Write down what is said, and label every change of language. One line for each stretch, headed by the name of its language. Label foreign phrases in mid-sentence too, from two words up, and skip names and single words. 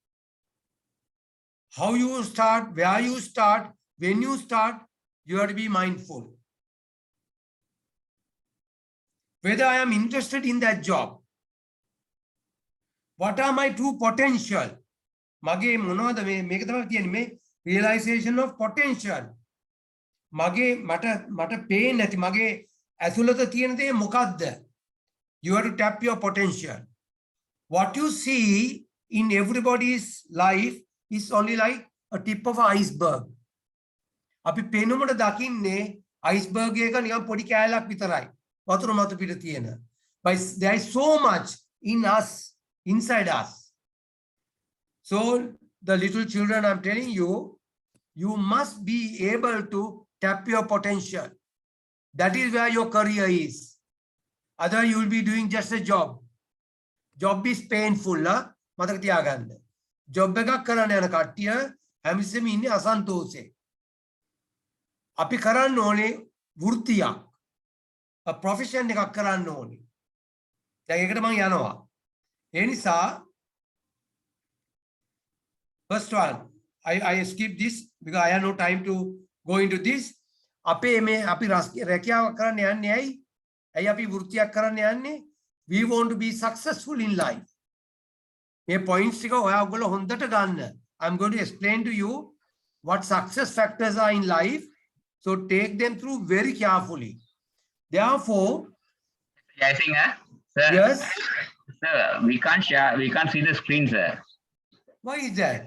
English: How you start, where you start, when you start, you have to be mindful. Whether I am interested in that job. What are my true potential?
Sinhala: මගේ මොනවාද මේක තමයි කියන්නේ මේ
English: realization of potential.
Sinhala: මගේ මට පේන්නේ නැති මගේ ඇතුළත තියෙන දේ මොකක්ද?
English: You have to tap your potential. What you see in everybody's life is only like a tip of an iceberg.
Sinhala: අපි පේනොමඩ දකින්නේ iceberg එක නිකන් පොඩි කෑල්ලක් විතරයි. වතුර මත පිට තියෙන.
English: But there is so much in us, inside us. So the little children, I'm telling you, you must be able to tap your potential. That is where your career is. Otherwise, you will be doing just a job. Job is painful.
Sinhala: මතක තියාගන්න. Job එකක් කරන්න යන කට්ටිය හැමතිස්සෙම ඉන්නේ අසන්තෝෂේ. අපි කරන්න ඕනේ වෘත්තියක්.
English: A profession
Sinhala: එකක් කරන්න ඕනේ. දැන් ඒකට මම යනවා. ඒ නිසා
English: first one, I skip this because I have no time to go into this.
Sinhala: අපේ මේ අපි රැකියාවක් කරන්න යන්නේ ඇයි? ඇයි අපි වෘත්තියක් කරන්න යන්නේ?
English: We want to be successful in life.
Sinhala: මේ points ටික ඔයාගොල්ලෝ හොඳට ගන්න.
English: I'm going to explain to you what success factors are in life. So take them through very carefully. Therefore, Jayasinghe, sir. Yes. Sir, we can't share. We can't see the screen, sir. Why is that?